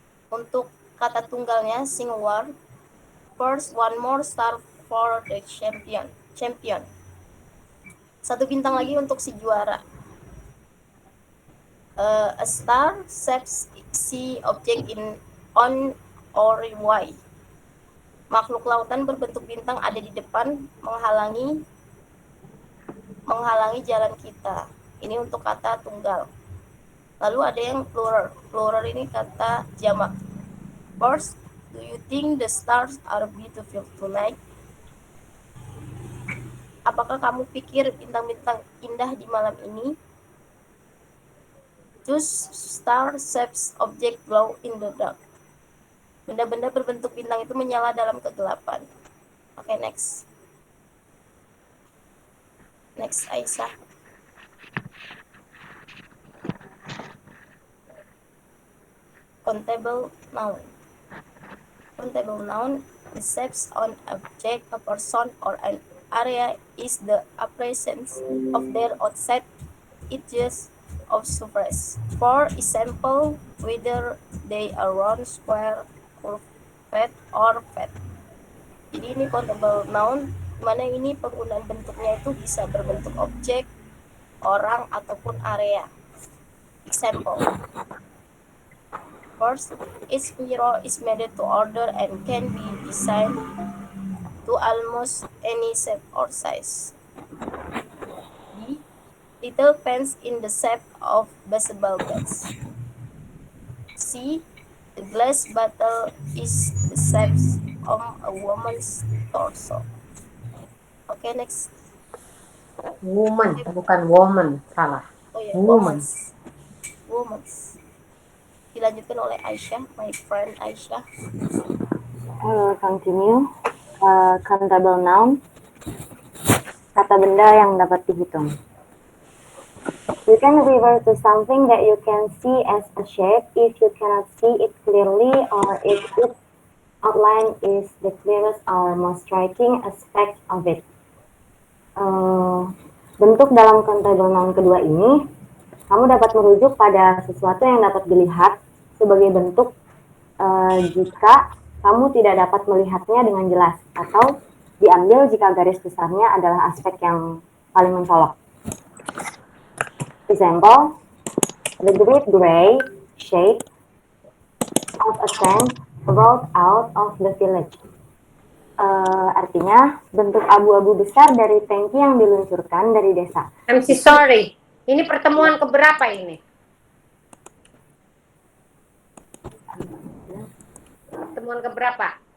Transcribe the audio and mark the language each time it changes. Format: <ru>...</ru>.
<id>Untuk kata tunggalnya singular.</id> <en>First, one more star for the champion.</en> <id>Satu bintang lagi untuk si juara.</id> <en>A star shapes sea object on or y.</en> <id>Makhluk lautan berbentuk bintang ada di depan menghalangi jalan kita. Ini untuk kata tunggal. Lalu ada yang plural. Plural ini kata jamak.</id> <en>First, do you think the stars are beautiful tonight?</en> <id>Apakah kamu pikir bintang-bintang indah di malam ini?</id> <en>Those star shapes object glow in the dark.</en> <id>Benda-benda berbentuk bintang itu menyala dalam kegelapan. Oke, next.</id> <en>Next, Aisyah. Countable noun. Countable noun, the shapes on object, a person, or an area is the appearance of their outside edges of surface. For example, whether they are round, square, curved, or flat.</en> <id>Jadi ini countable noun, mana ini penggunaan bentuknya itu bisa berbentuk objek, orang, ataupun area.</id> <en>Example. First, each mirror is made to order and can be designed to almost any shape or size. B, little pens in the shape of baseball bats. C, the glass bottle is the shape of a woman's torso. Okay, next.</en> <id>Woman, bukan woman, salah. Oh ya,</id> <en>Woman. Woman's.</en> <id>Dilanjutkan oleh Aisyah,</id> <en>my friend</en> <id>Aisyah. Continue. Countable noun, kata benda yang dapat dihitung.</id> <en>You can refer to something that you can see as a shape if you cannot see it clearly or if its outline is the clearest or most striking aspect of it.</en> <id>Bentuk dalam countable noun kedua ini, kamu dapat merujuk pada sesuatu yang dapat dilihat sebagai bentuk jika kamu tidak dapat melihatnya dengan jelas, atau diambil jika garis besarnya adalah aspek yang paling mencolok.</id> <en>Example, the great gray shape of a tank rolled out of the village.</en> <id>Artinya, bentuk abu-abu besar dari tangki yang diluncurkan dari desa.</id> <en>I'm sorry.</en> <id>Ini pertemuan keberapa ini? Pertemuan keberapa?</id>